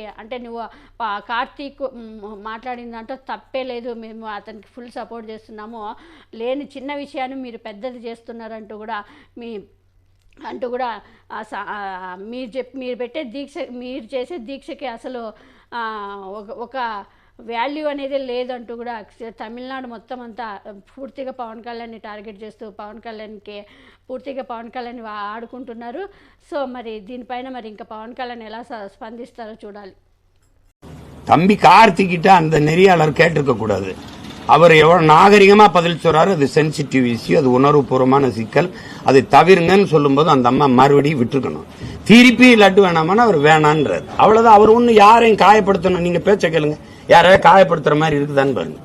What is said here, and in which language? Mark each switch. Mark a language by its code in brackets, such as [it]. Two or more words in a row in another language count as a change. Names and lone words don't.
[te] అంటే నువ్వు కార్తీక్ మాట్లాడిన దాంట్లో తప్పే లేదు, మేము అతనికి [en] full support [te] చేస్తున్నాము, లేని చిన్న విషయాన్ని మీరు పెద్దది చేస్తున్నారంటూ కూడా మీరు పెట్టే దీక్ష, మీరు చేసే దీక్షకి అసలు ఒక వాల్యూ అనేది లేదంటూ కూడా తమిళనాడు మొత్తం అంతా పూర్తిగా పవన్ కళ్యాణ్ని టార్గెట్ చేస్తూ పవన్ కళ్యాణ్ ఆడుకుంటున్నారు. సో మరి దీనిపైన మరి ఇంకా పవన్ కళ్యాణ్ ఎలా స్పందిస్తారో చూడాలి. [ta] தம்பி கார்த்திகிட்ட அந்த நெறியாளர் கேட்டிருக்க கூடாது. அவர் எவ்வளவு நாகரிகமா பதில் சொல்றாரு, அது [en] sensitive issue, [ta] அது உணர்வுபூர்வமான சிக்கல், அதை தவிருங்கன்னு சொல்லும்போது அந்த அம்மா மறுபடியும் விட்டுருக்கணும். திருப்பி லட்டு வேணாமான்னு அவர் வேணான்றாரு, அவ்வளவுதான். அவர் ஒண்ணு யாரையும் காயப்படுத்தணும், நீங்க பேச்ச கேளுங்க, யாரையும் காயப்படுத்துற மாதிரி இருக்குதான்னு பாருங்க.